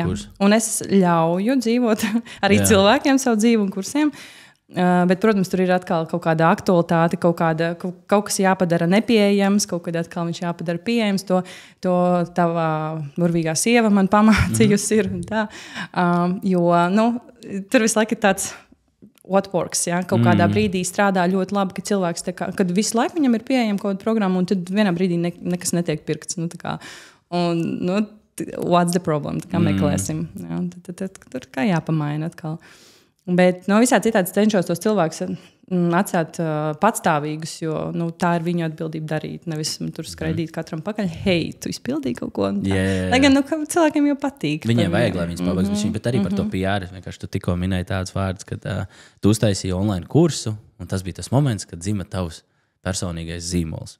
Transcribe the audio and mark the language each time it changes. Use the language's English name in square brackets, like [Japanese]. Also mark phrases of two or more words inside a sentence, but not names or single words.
[Latvian] Un es ļauju dzīvot arī cilvēkiem savu dzīvi un kursiem. Bet, protams, tur ir atkal kaut kāda aktualitāte, kaut kas jāpadara nepieejams, kaut kad atkal viņš jāpadara pieejams. To tava burvīgā sieva man pamācījusi ir. Jo tur visu laiku ir tāds [English] what works. [Latvian] Ja? Kaut kādā brīdī strādā ļoti labi, ka cilvēks, kad visu laiku viņam ir pieejama kaut kāda programma, un tad vienā brīdī nekas netiek pirkts. [English] What's the problem? [Latvian] Meklēsim. Ja? Tad jāpamaina atkal. Bet no visā citādi cenšos tos cilvēkus atstāt patstāvīgus, jo tā ir viņu atbildība darīt. Nevis tur skraidīt katram pakaļ, hei, tu izpildīji kaut ko. Lai gan cilvēkiem jau patīk. Viņiem vajag, lai viņas pabeigs, bet arī par to PR. Vienkārši tu tikko minēji tādus vārdus, ka tu uztaisīji online kursu, un tas bija tas moments, kad dzima tavs personīgais zīmols.